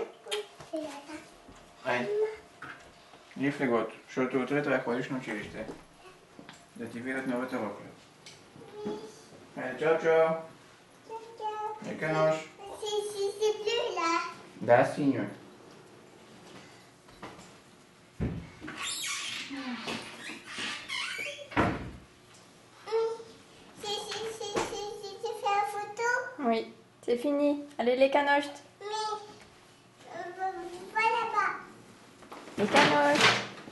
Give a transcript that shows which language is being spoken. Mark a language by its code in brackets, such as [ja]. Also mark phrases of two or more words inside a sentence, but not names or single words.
[bg] Айде. Иди в леглото, защото утре трябва да ходиш на училище. Да ти видят новата рокля. Айде, чао! Лека нощ. Да, синьо. [fr] Oui, c'est fini. Allez, les canoches. Les canoches.